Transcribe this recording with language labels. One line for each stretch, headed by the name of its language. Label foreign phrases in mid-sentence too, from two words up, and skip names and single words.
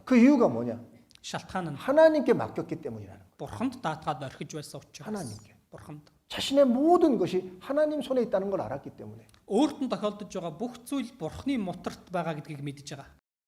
Korean: 그 이유가 뭐냐?
Mongolian: Шалтгаан нь
Korean: 하나님께 맡겼기 때문이라는 거예요.
Mongolian: Бурханд даатгаад орхиж байсан учраас.
Korean: 하나님께.
Mongolian: Бурханд.
Korean: 자신의 모든 것이 하나님 손에 있다는 걸 알았기 때문에
Mongolian: Өөрт нь тохиолдож байгаа бүх зүйл Бурханы мутарт байгаа гэдгийг мэдж байгаа.